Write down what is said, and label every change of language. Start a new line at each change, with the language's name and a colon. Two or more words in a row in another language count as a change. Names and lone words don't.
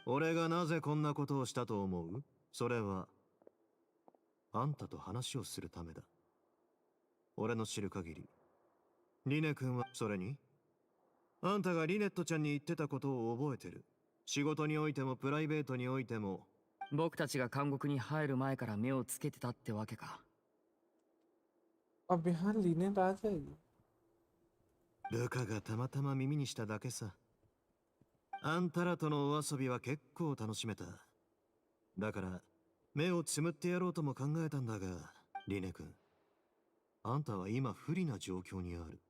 Japanese: 俺がなぜこんなことをしたと思う？それはあんたと話をするためだ。俺の知る限りリネ君は。それにあんたがリネットちゃんに言ってたことを覚えてる。仕事においてもプライベートにおいても。僕たちが監獄に入る前から目をつけてたってわけか。
Hindi: अब यहाँ लीने आ जाएगी.
Japanese: ルカがたまたま耳にしただけさ。あんたらとのお遊びは結構楽しめた。だから目をつむってやろうとも考えたんだが、リネ君、あんたは今不利な状況にある。